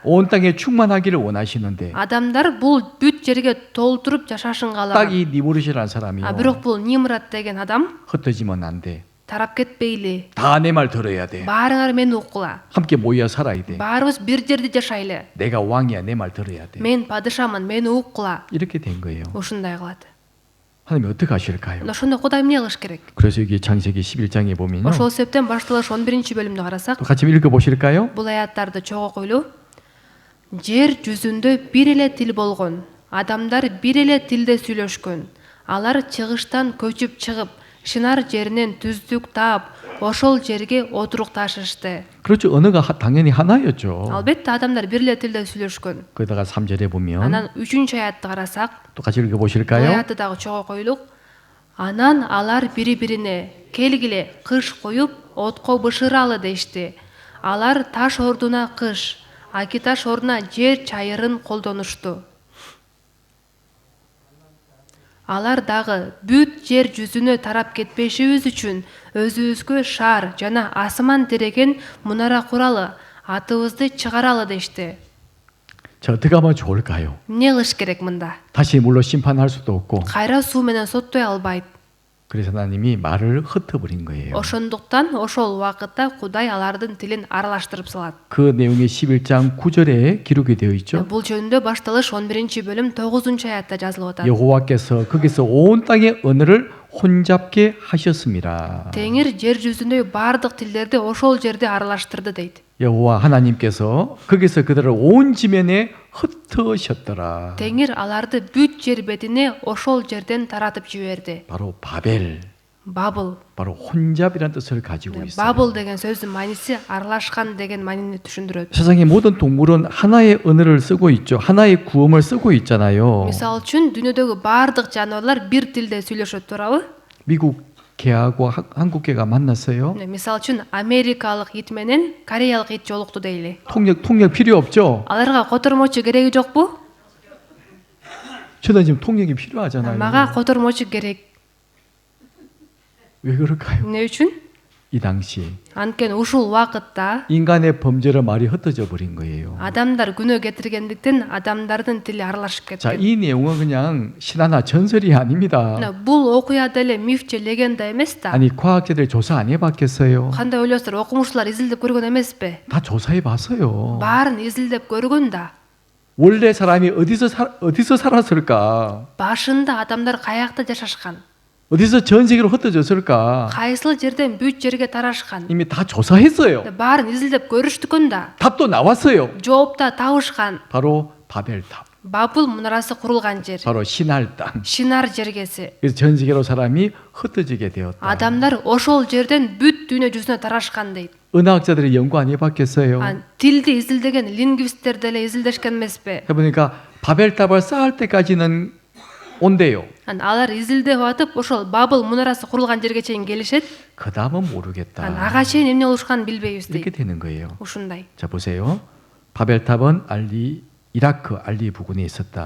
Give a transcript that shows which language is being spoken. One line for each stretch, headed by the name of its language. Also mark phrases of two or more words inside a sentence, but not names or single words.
Korean: 온 땅에 충만하기를 원하시는데
Kyrgyz: Адамдар бул бүт жерге толтуруп жашашын
Korean: 딱
Kyrgyz: каалаган.
Korean: 이 니무롯이라는 사람이요.
Kyrgyz: Бирок бул Нимрат деген адам
Korean: 흩어지면 안 돼.
Kyrgyz: тарап кетпейли.
Korean: 다 내 말 들어야 돼.
Kyrgyz: Баарыңар мени уккула.
Korean: 함께 모여 살아야 돼.
Kyrgyz: Баарыбыз бир жерде жашайлы.
Korean: 내가 왕이야. 내 말 들어야 돼.
Kyrgyz: Мен падышамын, мени уккула.
Korean: 이렇게 된 거예요.
Kyrgyz: Ушундай кылат.
Korean: 하나님 어떻게 하실까요?
Kyrgyz: Ошондо Кудай эмне кылыш керек?
Korean: 그래서 여기 창세기 11장에 보면요.
Kyrgyz: Ошол себептен башталыш 11-чи бөлүмдү карасак,
Korean: 또 같이 읽어 보실까요?
Kyrgyz: бул аяттарды чогуу окуйлу. Жер жүзүндө бир эле тил болгон. Адамдар бир эле тилде сүйлөшкөн. Алар чыгыштан көчүп чыгып, Шынар жеринен түздүк таап, ошол жерге отурукташышты.
Korean: 그렇죠. 언어가 당연히 하나였죠.
Kyrgyz: Албетте адамдар бир эле тилде сүйлөшкөн.
Korean: 거기다가 3절에 보면
Kyrgyz: Анан 3-чү аятты карасак,
Korean: 또 같이 읽어
Kyrgyz: бул
Korean: 보실까요?
Kyrgyz: аятты дагы чогуу окуйлук. Анан алар бири-бирине келгиле кыш коюп, отко бышыралы дешти. Алар таш ордуна кыш, аки таш ордуна жер чайырын колдонушту. Алар дагы бүт жер жүзүнө тарап кетпешибиз үчүн өзүбүзгө шаар жана асман тиреген мунара куралы, атыбызды чыгаралы дешти.
Korean: 자, 어떻게 하면 좋을까요?
Kyrgyz: Эмне кылыш керек мында?
Korean: 다시 물로 심판할 수도 없고
Kyrgyz: Кайра суу менен соттой албайт.
Korean: 그래서 하나님이 말을 흩어버린 거예요.
Kyrgyz: ошондуктан ошол убакытта Кудай алардын тилин аралаштырып салат.
Korean: 그 내용이 11장 9절에 기록이 되어 있죠.
Kyrgyz: Бул жөнүндө башталыш 11-бөлүм 9-аятта жазылып атат.
Korean: 여호와께서 거기서 온 땅의 언어를 혼잡게 하셨습니다.
Kyrgyz: Теңир жер жүзүндөгү бардык тилдерди ошол жерде аралаштырды дейт.
Korean: 여호와 하나님께서 거기서 그들을 온 지면에 흩으셨더라.
Kyrgyz: Теңир аларды бүт жер бетине ошол жерден таратып жиберди.
Korean: 바로 바벨,
Kyrgyz: Бабыл.
Korean: 바로 혼잡이라는 뜻을 가지고 있어요.
Kyrgyz: Бабыл деген сөздүн мааниси аралашкан деген маанини түшүндүрөт.
Korean: 세상의 모든 동물은 하나의 언어를 쓰고 있죠. 하나의 구음을 쓰고 있잖아요.
Kyrgyz: Мисалы үчүн дүйнөдөгү бардык жаныбарлар бир тилде сүйлөшөт, туурабы?
Korean: 미국 개하고 한국 개가 만났어요.
Kyrgyz: Мисалы үчүн америкалык ит менен кореялык ит жолукту дейли.
Korean: 통역 필요 없죠.
Kyrgyz: Аларга котормочу кереги жокпу?
Korean: 저는 지금 통역이 필요하잖아요.
Kyrgyz: Мага котормочу керек.
Korean: 왜 그럴까요?
Kyrgyz: Эмне үчүн?
Korean: 이 당시
Kyrgyz: Анткени ушул убакытта
Korean: 인간의 범죄로 말이 흩어져 버린 거예요.
Kyrgyz: адамдар күнөө кетиргендиктен адамдардын тили аралашып
Korean: 자,
Kyrgyz: кеткен.
Korean: 이 내용은 그냥 신화나 전설이 아닙니다.
Kyrgyz: Бул окуя деле миф же легенда эмес да.
Korean: 아니 과학자들이 조사 안 해봤겠어요?
Kyrgyz: Кандай ойлойсуз, окумуштуулар изилдеп көргөн эмеспи?
Korean: 다 조사해 봤어요.
Kyrgyz: Баарын изилдеп көргөн да.
Korean: 원래 사람이 어디서 살았을까?
Kyrgyz: Башында адамдар каякта жашашкан?
Korean: 어디서 전 세계로 흩어졌을까?
Kyrgyz: Кайсыл жерден бүт жерге тарашкан?
Korean: 이미 다 조사했어요.
Kyrgyz: Баарын изилдеп көрүштүкөн да.
Korean: 답도 나왔어요.
Kyrgyz: Жооп да табышкан.
Korean: 바로 바벨탑,
Kyrgyz: Бабыл мунарасы курулган жер.
Korean: 바로 신할 땅.
Kyrgyz: Шинар жергеси.
Korean: 그래서 전 세계로 사람이 흩어지게 되었다.
Kyrgyz: Адамдар ошол жерден бүт дүйнө жүзүнө тарашкан дейт.
Korean: 은하학자들이 연구 안 해봤겠어요?
Kyrgyz: Тилди изилдеген лингвисттер деле изилдешкен эмеспи?
Korean: 해보니까 바벨탑을 쌓을 때까지는 온대요.
Kyrgyz: Алар изилдеп атып, ошол Бабыл мунарасы курулган жерге чейин келишет.
Korean: 그 다음은 мо르겠다.
Kyrgyz: Ага чейин эмне болушканын билбейбиз
Korean: 이렇게
Kyrgyz: дейт.
Korean: 되는 거예요.
Kyrgyz: Ушундай.
Korean: 자 보세요. 바벨탑은 이라크 알리 부근에 있었다.